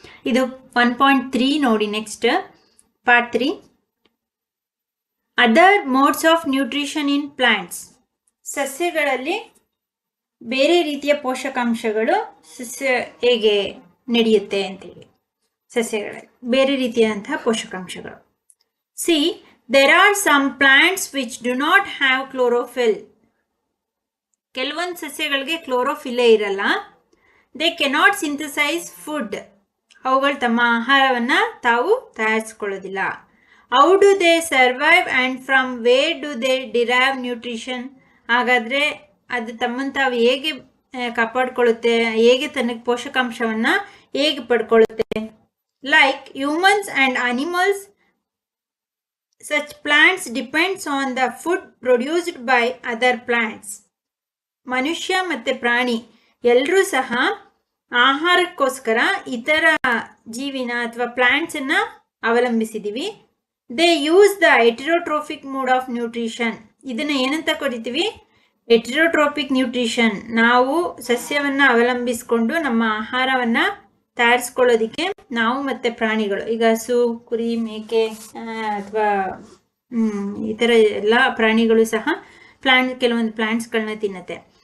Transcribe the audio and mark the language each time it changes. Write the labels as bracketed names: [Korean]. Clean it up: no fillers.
[Kannada] ಇದು 1.3 ನೋಡಿ. [English] Next part 3, other modes of nutrition in plants. [Kannada] ಸಸ್ಯಗಳಲ್ಲಿ ಬೇರೆ ರೀತಿಯ ಪೋಷಕಾಂಶಗಳು ಹೇಗೆ ನಡೆಯುತ್ತೆ ಅಂತೇಳಿ. ಸಸ್ಯಗಳಲ್ಲಿ ಬೇರೆ ರೀತಿಯಾದಂತಹ ಪೋಷಕಾಂಶಗಳು. [English] See, there are some plants which do not have chlorophyll. [Kannada] ಕೆಲವೊಂದು ಸಸ್ಯಗಳಿಗೆ ಕ್ಲೋರೋಫಿಲ್ಲೇ ಇರಲ್ಲ. [English] they cannot synthesize food. [Kannada] ಅವುಗಳು ತಮ್ಮ ಆಹಾರವನ್ನು ತಾವು ತಯಾರಿಸಿಕೊಳ್ಳೋದಿಲ್ಲ. [English] how do they survive and from where do they derive nutrition? [Kannada] ಹಾಗಾದರೆ ಅದು ತಮ್ಮನ್ನು ತಾವು ಹೇಗೆ ಕಾಪಾಡಿಕೊಳ್ಳುತ್ತೆ, ಹೇಗೆ ತನಗೆ ಪೋಷಕಾಂಶವನ್ನು ಹೇಗೆ ಪಡ್ಕೊಳ್ಳುತ್ತೆ? [English] like humans and animals, such plants depends on the food produced by other plants. [Kannada] ಮನುಷ್ಯ ಮತ್ತು ಪ್ರಾಣಿ ಎಲ್ಲರೂ ಸಹ ಆಹಾರಕ್ಕೋಸ್ಕರ ಇತರ ಜೀವಿನ ಅಥವಾ ಪ್ಲಾಂಟ್ಸನ್ನು ಅವಲಂಬಿಸಿದ್ದೀವಿ. [English] They use the heterotrophic mode of nutrition. [Kannada] ಇದನ್ನು ಏನಂತ ಕರಿತೀವಿ? ಹೆಟೆರೋಟ್ರೋಪಿಕ್ ನ್ಯೂಟ್ರಿಷನ್. ನಾವು ಸಸ್ಯವನ್ನು ಅವಲಂಬಿಸಿಕೊಂಡು ನಮ್ಮ ಆಹಾರವನ್ನು ತಯಾರಿಸ್ಕೊಳ್ಳೋದಕ್ಕೆ ನಾವು ಮತ್ತು ಪ್ರಾಣಿಗಳು, ಈಗ ಹಸು, ಕುರಿ, ಮೇಕೆ ಅಥವಾ ಈ ಥರ ಎಲ್ಲ ಪ್ರಾಣಿಗಳು ಸಹ ಕೆಲವೊಂದು ಪ್ಲಾಂಟ್ಸ್ಗಳನ್ನ ತಿನ್ನುತ್ತೆ.